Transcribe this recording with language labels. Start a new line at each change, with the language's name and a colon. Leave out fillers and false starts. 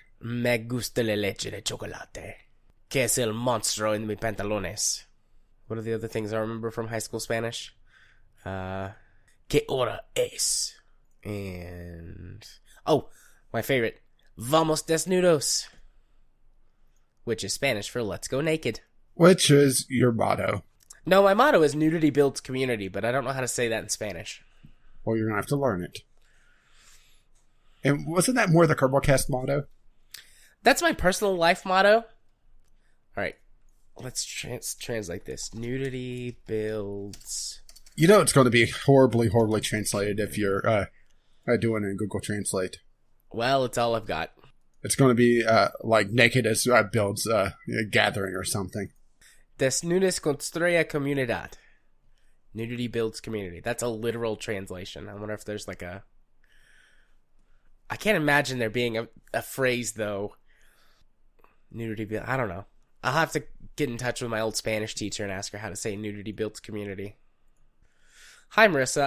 Spanish: Me gusta la leche de chocolate. Que es el monstruo en mis pantalones.
English: What are the other things I remember from high school Spanish?
Spanish: Que hora es? And...
English: oh, my favorite.
Spanish: Vamos desnudos.
English: Which is Spanish for let's go naked. Which is your motto? No, my motto is nudity builds community, but I don't know how to say that in Spanish. Well, you're going to have to learn it. And wasn't that more the Kerbal motto? That's my personal life motto. Alright, let's translate this. Nudity builds... You know it's going to be horribly, horribly translated if you're doing it in Google Translate. Well, it's all I've got. It's going to be like naked as builds a gathering or something.
Spanish: Desnudes construye comunidad.
English: Nudity builds community. That's a literal translation. I wonder if there's like a... I can't imagine there being a phrase, though. Nudity build... I don't know. I'll have to get in touch with my old Spanish teacher and ask her how to say nudity builds community. Hi, Marissa.